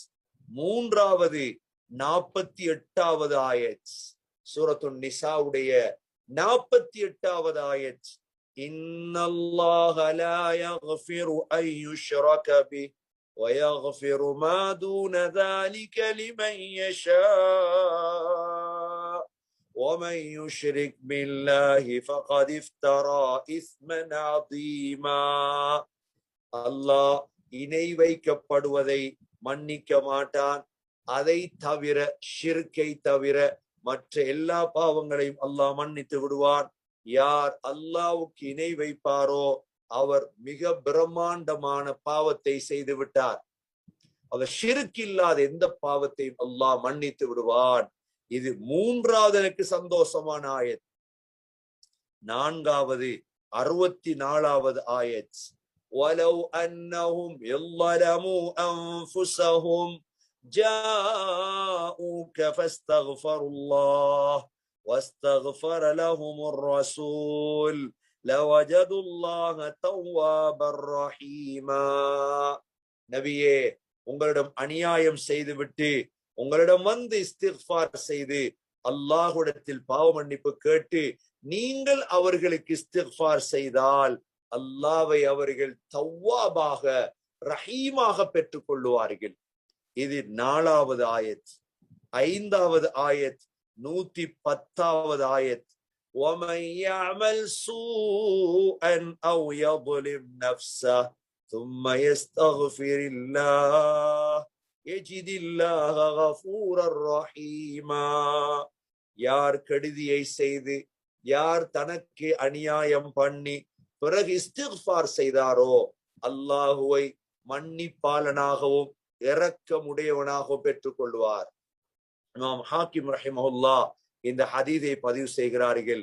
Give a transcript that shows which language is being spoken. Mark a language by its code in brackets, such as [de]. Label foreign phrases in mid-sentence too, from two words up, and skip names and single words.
[ta] மூன்றாவது 48வது ஆயத், சூரத்துன் நிசாவுடைய 48வது ஆயத். [ar] إن الله لا يغفر أن يشرك به و يغفر ما دون ذلك لمن يشاء ومن يشرك بالله فقد افترى إثما عظيما. [ta] அல்லாஹ் இணை வைக்கப்படுவதை மன்னிக்க மாட்டான். அதை தவிர, ஷிர்கை தவிர மற்ற எல்லா பாவங்களையும் அல்லாஹ் மன்னித்து விடுவான். யார் அல்லாஹ்வுக்கு இணை வைப்பாரோ அவர் மிக பிரம்மாண்டமான பாவத்தை செய்து விட்டார். அவர் ஷிர்க் இல்லாத எந்த பாவத்தையும் அல்லாஹ் மன்னித்து விடுவான். இது மூன்றாவது எனக்கு சந்தோஷமான ஆயத். நான்காவது 64வது ஆயத். [ar] وَلَوْ أَنَّهُمْ يَظْلَمُوا أَنفُسَهُمْ جَاءُوكَ فَاسْتَغْفَرُوا اللَّهَ وَاسْتَغْفَرَ لَهُمُ الرَّسُولُ لَوَجَدُوا اللَّهَ تَوَّابًا رَحِيمًا. [ta] நபியே, உங்களிடம் அநியாயம் செய்துவிட்டு உங்களிடம் வந்து இஸ்திக்ஃபார் செய்து அல்லாஹ்விடத்தில் பாவ மன்னிப்பு கேட்டு நீங்கள் அவர்களுக்கு இஸ்திக்ஃபார் செய்தால் அல்லாஹ்வை அவர்கள் தவ்வாபாக, ரஹீமாக பெற்றுக் கொள்ளுவார்கள். இது 4வது ஆயத். 5வது ஆயத் 110வது ஆயத். [ar] وَمَن يَعْمَلْ سُوءًا أَوْ يَظْلِمْ نَفْسَهُ ثُمَّ يَسْتَغْفِرِ اللَّهَ يَجِدِ اللَّهَ غَفُورًا رَحِيمًا. [ta] யார் கெடுதியை செய்து, யார் தனக்கு அநியாயம் பண்ணி பிறகு இஸ்திக்ஃபார் செய்தாரோ அல்லாஹுவை மன்னிப்பாளனாகவும் இரக்கமுடையவனாகவும் பெற்றுக் கொள்வார். இமாம் ஹாக்கிம் ரஹிமஹுல்லாஹ் இந்த ஹதீஸை பதிவு செய்கிறார்கள்.